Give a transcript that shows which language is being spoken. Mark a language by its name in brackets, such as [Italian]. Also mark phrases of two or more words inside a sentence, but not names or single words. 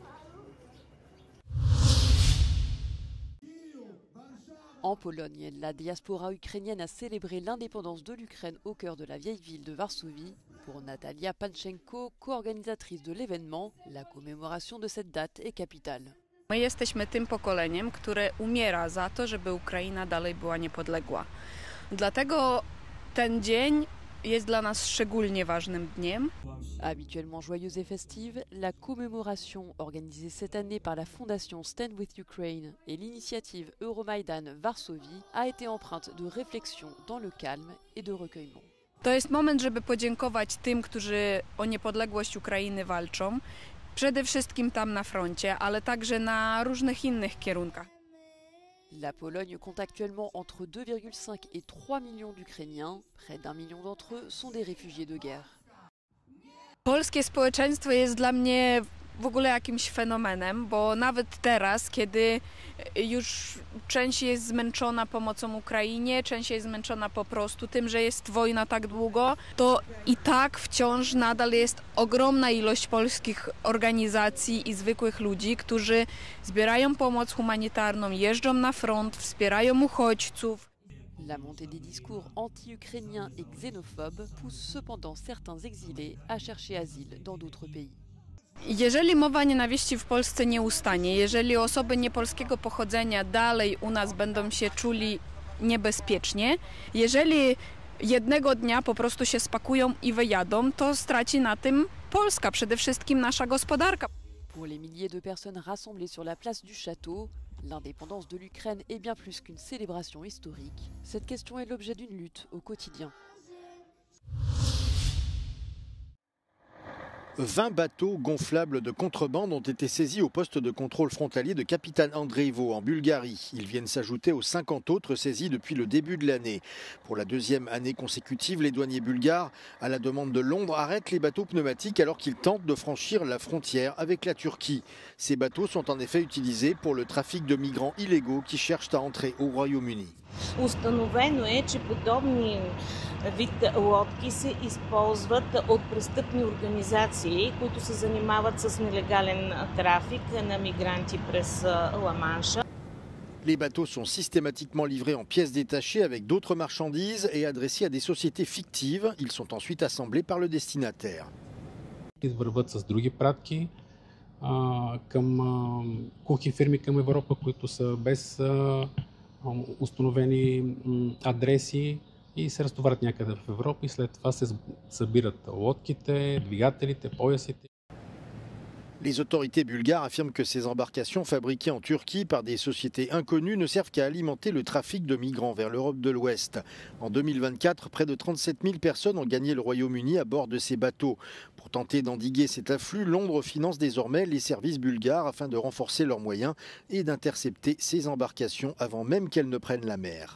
[French] En Pologne, la diaspora ukrainienne a célébré l'indépendance de l'Ukraine au cœur de la vieille ville de Varsovie. Pour Natalia Panchenko, co-organisatrice de l'événement, la commémoration de cette date est capitale. [Polish] My jesteśmy tym pokoleniem, które umiera za to, żeby Ukraina dalej była niepodległa. Dlatego ten dzień jest dla nas szczególnie ważnym dniem. [French] Habituellement joyeuse et festive, la commémoration organisée cette année par la fondation Stand With Ukraine et l'initiative Euromaidan Varsovie a été empreinte de réflexion dans le calme et de recueillement. [Polish] To jest moment, żeby podziękować tym, którzy o niepodległość Ukrainy walczą. Przede wszystkim tam na froncie, ale także na różnych innych kierunkach. [French] La Pologne compte actuellement entre 2,5 et 3 millions d'Ukrainiens. Près d'1 million d'entre eux sont des réfugiés de guerre. [Polish] Polskie społeczeństwo jest dla mnie w ogóle jakimś fenomenem, bo nawet teraz, kiedy już część jest zmęczona pomocą Ukrainie, część jest zmęczona po prostu tym, że jest wojna tak długo, to i tak wciąż nadal jest ogromna ilość polskich organizacji i zwykłych ludzi, którzy zbierają pomoc humanitarną, jeżdżą na front, wspierają uchodźców. [French] La montée des discours anti-ukrainiens et xénophobes pousse cependant certains exilés à chercher asile dans d'autres pays. [Polish] Jeżeli mowa nienawiści w Polsce nie ustanie, jeżeli osoby niepolskiego pochodzenia dalej u nas będą się czuli niebezpiecznie, jeżeli jednego dnia po prostu się spakują i wyjadą, to straci na tym Polska, przede wszystkim nasza gospodarka. [French] Pour les milliers de personnes rassemblées sur la place du Château, l'indépendance de l'Ukraine est bien plus qu'une célébration historique. Cette question est l'objet d'une lutte au quotidien. 20 bateaux gonflables de contrebande ont été saisis au poste de contrôle frontalier de Kapitan Andreevo en Bulgarie. Ils viennent s'ajouter aux 50 autres saisis depuis le début de l'année. Pour la deuxième année consécutive, les douaniers bulgares, à la demande de Londres, arrêtent les bateaux pneumatiques alors qu'ils tentent de franchir la frontière avec la Turquie. Ces bateaux sont en effet utilisés pour le trafic de migrants illégaux qui cherchent à entrer au Royaume-Uni. [Bulgarian] Установено е, че подобни вид лодки се използват от престъпни организации, които се занимават с нелегален трафик на мигранти през Ла-Манша. [French] Les bateaux sont systématiquement livrés en pièces détachées avec d'autres marchandises et adressés à des sociétés fictives. Ils sont ensuite assemblés par le destinataire. [Bulgarian] Върват с други пратки към кухи фирми към Европа, които са без установени адреси и се разтоварят някъде в Европа и след това се събират лодките, двигателите, поясите. [French] Les autorités bulgares affirment que ces embarcations fabriquées en Turquie par des sociétés inconnues ne servent qu'à alimenter le trafic de migrants vers l'Europe de l'Ouest. En 2024, près de 37 000 personnes ont gagné le Royaume-Uni à bord de ces bateaux. Pour tenter d'endiguer cet afflux, Londres finance désormais les services bulgares afin de renforcer leurs moyens et d'intercepter ces embarcations avant même qu'elles ne prennent la mer.